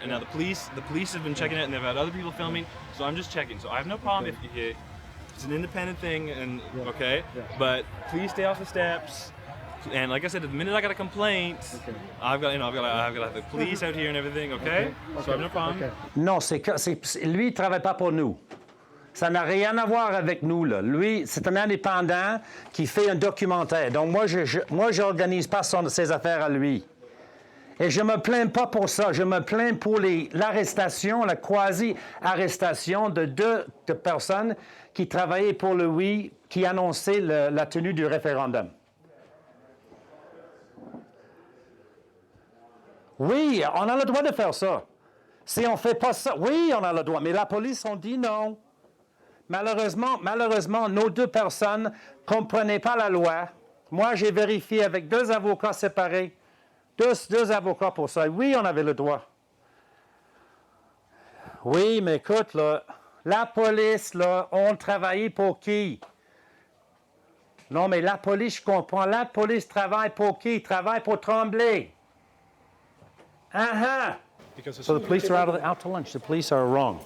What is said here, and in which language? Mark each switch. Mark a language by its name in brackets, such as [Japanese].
[English] And now the police have been checking it, and they've had other people filming, so I'm just checking. So I have no problem if it's an independent thing, and but please stay off the steps. And like I said, the minute I got a complaint, I've got to have the police out here and everything, okay? So I have no problem. [French] Non, lui, il travaille pas pour nous. Ça n'a rien à voir avec nous, là. Lui, c'est un indépendant qui fait un documentaire. Donc moi, j'organise pas ses affaires à lui. Et je ne me plains pas pour ça. Je me plains pour l'arrestation, la quasi-arrestation de deux personnes qui travaillaient pour le oui, qui annonçaient la tenue du référendum. Oui, on a le droit de faire ça. Si on ne fait pas ça, oui, on a le droit. Mais la police ont dit non. Malheureusement, nos deux personnes ne comprenaient pas la loi. Moi, j'ai vérifié avec deux avocats séparés. Deux avocats pour ça. Oui, on avait le droit. Oui, mais écoute, là, la police, là, on travaillait pour qui? Non, mais la police, je comprends. La police travaille pour qui? Travaille pour Tremblay. [English] So the police are out to lunch. The police are wrong.